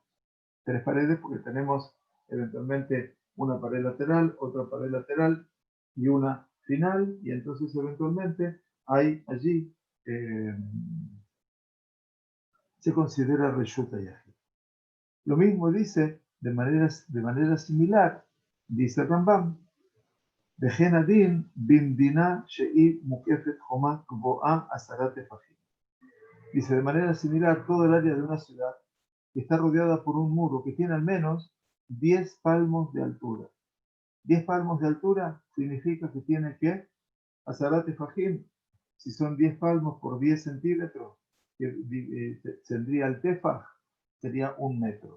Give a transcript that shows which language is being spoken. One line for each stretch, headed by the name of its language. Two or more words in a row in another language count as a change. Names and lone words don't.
Spanish: 3 paredes porque tenemos eventualmente una pared lateral, otra pared lateral y una final, y entonces eventualmente hay allí, se considera
Hebrew: רשות היחיד.
Spanish: Lo mismo dice, de manera similar, dice Rambam,
Hebrew: וכן הדין במדינה שהיא מוקפת חומה גבוהה 10 טפחים.
Spanish: Dice, de manera similar, todo el área de una ciudad que está rodeada por un muro que tiene al menos 10 palmos de altura. 10 palmos de altura significa que tiene que, 10 tefajim, si son 10 palmos por 10 centímetros, tendría el tefaj, sería 1 metro.